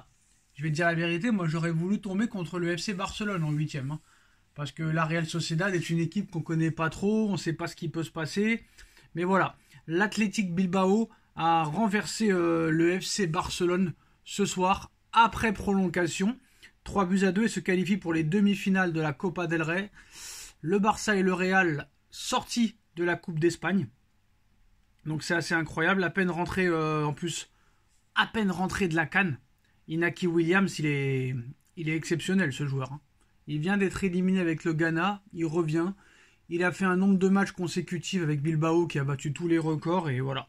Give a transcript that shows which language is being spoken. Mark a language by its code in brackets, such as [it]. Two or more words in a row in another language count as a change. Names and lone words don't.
[fr] Je vais te dire la vérité, moi j'aurais voulu tomber contre le FC Barcelone en huitième, hein. Parce que la Real Sociedad est une équipe qu'on connaît pas trop, on sait pas ce qui peut se passer. Mais voilà, l'Athletic Bilbao a renversé le FC Barcelone ce soir après prolongation. 3-2 et se qualifie pour les demi-finales de la Copa del Rey. Le Barça et le Real sortis de la Coupe d'Espagne. Donc c'est assez incroyable. À peine rentré en plus, à peine rentré de la CAN. Inaki Williams, il est exceptionnel ce joueur, hein. Il vient d'être éliminé avec le Ghana, il revient. Il a fait un nombre de matchs consécutifs avec Bilbao qui a battu tous les records et voilà.